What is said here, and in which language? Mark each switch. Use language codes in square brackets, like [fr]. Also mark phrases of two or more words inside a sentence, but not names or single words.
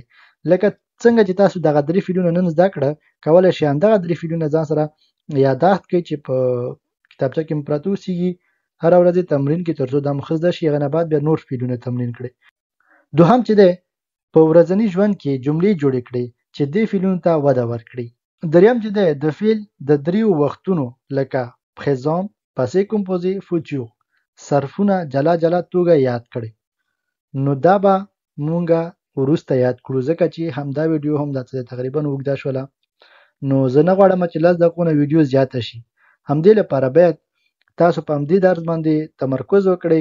[ps] لکه څنګه چې تاسو دغه 3 فعلونه نن زده کړه کولی شئ همدغه 3 فعلونه ځان سره یاداښت کړئ چې په کتابچه کې مو پراته اوسیږي. هره ورځ یې تمرین کړئ تر څو دا مو ښه زده شي. هغه نه بعد بیا نور فعلونه تمرین کړئ. دوهم چې دی په ورځني ژوند کې جملې جوړې کړئ چې دې فعلونو ته وده ورکړي. دریم چې دی د فعل د 3 وختونو لکه [fr] présent، passé composé، futur [ps] صرفونه جلا جلا توګه یاد کړئ. نو دا به مونږه وروسته یاد کړو ځکه چې همدا ویډیو هم تقریبا اوږده شوله. نو زه نه غواړم چې 10 دقیقو نه ویډیو زیاته شي. همدې لپاره باید تاسو په همدې درس باندې تمرکز وکړئ.